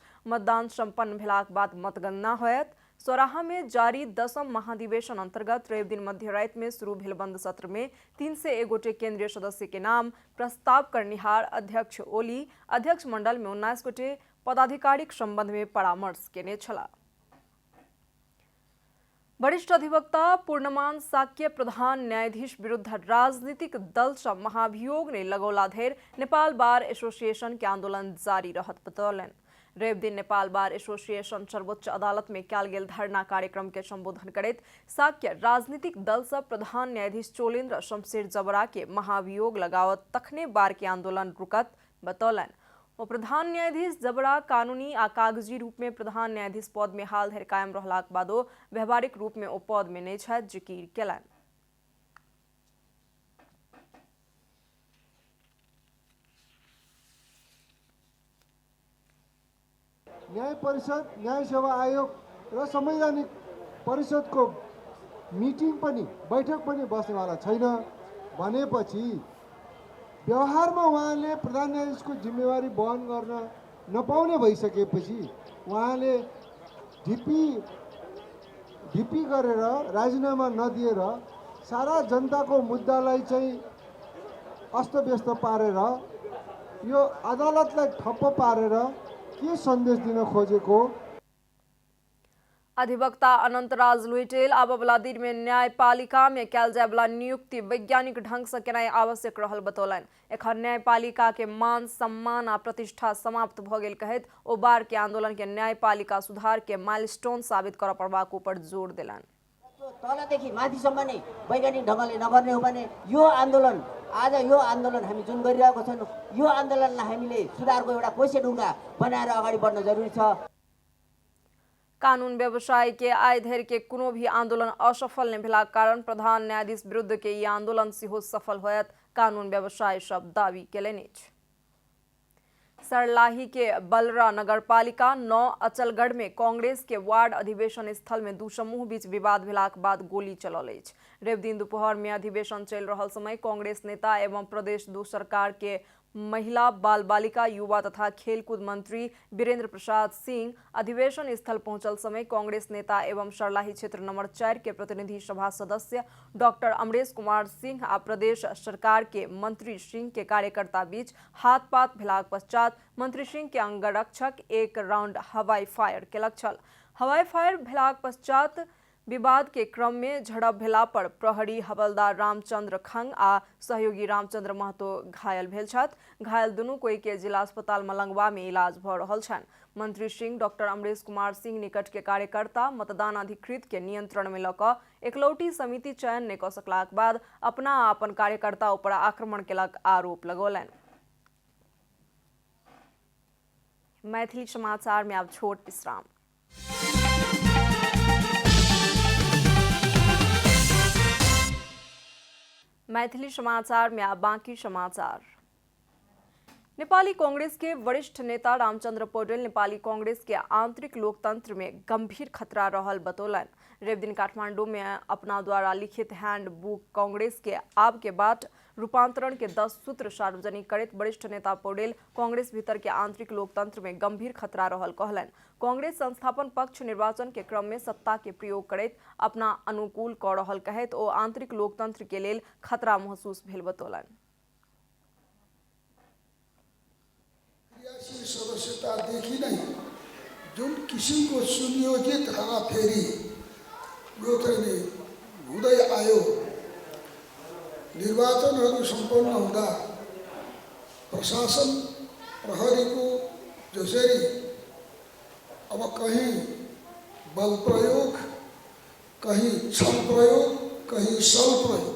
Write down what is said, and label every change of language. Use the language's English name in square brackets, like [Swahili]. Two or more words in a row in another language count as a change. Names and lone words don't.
[Maithili] मतदान संपन्न भेलाक बाद मतगणना होयत। चौराहा में जारी 10म महाधिवेशन अंतर्गत रवि दिन मध्य राति में शुरू भेल बंद सत्र में 301 गोटे केंद्रीय सदस्य के नाम प्रस्ताव करनिहार अध्यक्ष ओली अध्यक्ष मंडल में 19 गोटे पदाधिकारिक संबंध में परामर्श केने छलाह। वरिष्ठ अधिवक्ता पूर्णमान साक्य प्रधान न्यायाधीश विरुद्ध राजनीतिक दल से महाभियोग ने लगौला धरि नेपाल बार एसोसिएशन के आंदोलन जारी रहत बतौलनि। रवि दिन नेपाल बार एसोसिएशन सर्वोच्च अदालत में कयल गेल धरना कार्यक्रम के संबोधन करैत साक्य राजनीतिक दल से प्रधान न्यायाधीश चोलेन्द्र शमशेर जबरा के महाभियोग लगावत तखने बार के आंदोलन रुकत बतौलनि। ओ प्रधान न्यायाधीश जबरा कानूनी आ कागजी रूप में प्रधान न्यायाधीश पद में हाल धरि कायम रहलाक बादो व्यवहारिक रूप में ओ पद में नहि छथि जिकिर केलनि। [Nepali] न्याय परिषद, न्याय सेवा आयोग र संवैधानिक परिषदको मिटिङ पनि बैठक पनि बस्नेवाला छैन भनेपछि व्यवहारमा उहाँले प्रधान न्यायाधीशको जिम्मेवारी वहन गर्न नपाउने भइसकेपछि उहाँले ढिपी गरेर राजीनामा नदिएर सारा जनताको मुद्दालाई चाहिँ अस्तव्यस्त पारेर यो अदालतलाई ठप्प पारेर के संदेश दिन खोजेको। [Maithili] अधिवक्ता अनंतराज लुइटेल आबय वाला दिन में न्यायपालिका में कयल जाय वाला नियुक्ति वैज्ञानिक ढंग से केनाइ आवश्यक रहल बतौलनि। एखन न्यायपालिका के मान सम्मान आ प्रतिष्ठा समाप्त भ गेल कहैत ओ बार के आंदोलन के न्यायपालिका सुधार के माइलस्टोन साबित कर पड़बाक ऊपर जोर देलनि। [Nepali] तलदेखि माथिसम्म नै वैज्ञानिक ढङ्गले नगर्ने हो भने यो आन्दोलन हामी जुन गरिरहेको छौँ यो आन्दोलनलाई हामीले सुधारको एउटा कोसे ढुङ्गा बनाएर अगाडि बढ्न जरुरी छ। [Maithili] कानून व्यवसाय के आइ धरि के कोनो भी आंदोलन असफल नहीं भेलाक कारण प्रधान न्यायाधीश विरुद्ध के ई आंदोलन सेहो सफल होयत कानून व्यवसाय सब दावी केलनि अछि। सरलाही के बलरा नगरपालिका 9 अचलगढ़ में कांग्रेस के वार्ड अधिवेशन स्थल में दू समूह बीच विवाद भेलाक बाद गोली चलल अछि। रवि दिन दोपहर में अधिवेशन चल रहल समय कांग्रेस नेता एवं प्रदेश 2 सरकार के महिला बाल बालिका युवा तथा खेलकूद मंत्री वीरेंद्र प्रसाद सिंह अधिवेशन स्थल पहुंचल समय कांग्रेस नेता एवं सरलाही क्षेत्र नंबर 4 के प्रतिनिधि सभा सदस्य डॉक्टर अमरेश कुमार सिंह आ प्रदेश सरकार के मंत्री सिंह के कार्यकर्ता बीच हाथपात भेलाक पश्चात मंत्री सिंह के अंगरक्षक एक राउंड हवाई फायर केलक छल। हवाई फायर भेलाक पश्चात विवाद के क्रम में झड़प भेला पर प्रहरी हवलदार रामचंद्र खंग आ सहयोगी रामचंद्र महतो घायल भेल छथि। घायल दुनू कोई के जिला अस्पताल मलंगवा में इलाज भ रहल छनि। मंत्री सिंह डॉक्टर अमरेश कुमार सिंह निकट के कार्यकर्ता मतदान अधिकृत के नियंत्रण में लऽ एकलौटी समिति चयन नहि कऽ सकलाक बाद अपना आ अपन कार्यकर्ता ऊपर आक्रमण केलक आरोप लगौलनि। मैथिली समाचार में अब छोट विश्राम। मैथिली समाचार में अब बाकी समाचार। नेपाली कांग्रेस के वरिष्ठ नेता रामचंद्र पौडेल नेपाली कांग्रेस के आंतरिक लोकतंत्र में गंभीर खतरा रहल बतौलन। रवि दिन काठमांडू में अपना द्वारा लिखित हैंड बुक कांग्रेस के आब के बाद रूपांतरण के 10 सूत्र सार्वजनिक करत वरिष्ठ नेता पौडेल कांग्रेस भीतर के आंतरिक लोकतंत्र में गंभीर खतरा रहल कहलन। कांग्रेस संस्थापन पक्ष निर्वाचन के क्रम में सत्ता के प्रयोग करत अपना अनुकूल क रहल कहत ओ आंतरिक लोकतंत्र के लेल खतरा महसूस भेल बतौलन। [Nepali] सदस्यतादेखि नै जुन किसिमको सुनियोजित हाराफेरी यो चाहिँ हुँदै आयो, निर्वाचनहरू सम्पन्न हुँदा प्रशासन प्रहरीको जसरी अब कहीं बल प्रयोग, कहीं छल प्रयोग, कहीं सल प्रयोग।